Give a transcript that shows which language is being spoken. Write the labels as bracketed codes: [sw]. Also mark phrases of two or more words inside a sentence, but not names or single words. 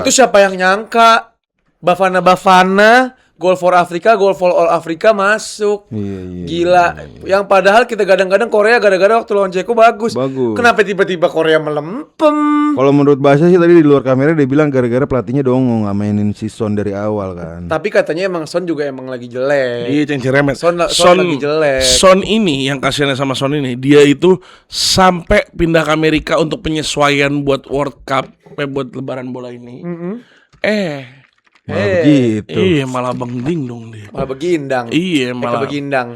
[id] Itu siapa yang nyangka Bafana [en] Goal for Africa, Goal for All Africa [id] masuk. Iya. Gila. Yang padahal kita gadang-gadang Korea gara-gara waktu lawan Ceko bagus. Bagus. Kenapa tiba-tiba Korea melempem? Kalau menurut Basya sih tadi di luar kamera dia bilang gara-gara pelatihnya dongo nggak mainin si Son dari awal kan. Tapi katanya emang Son juga emang lagi jelek. Iya, cencir remet. Son lagi jelek. Son ini yang kasihannya sama Son ini, dia itu sampai pindah ke Amerika untuk penyesuaian buat World Cup, buat lebaran bola ini. Malah begitu. Iya, malah bengding dong dia. Malah begindang. Iya, malah. Begindang.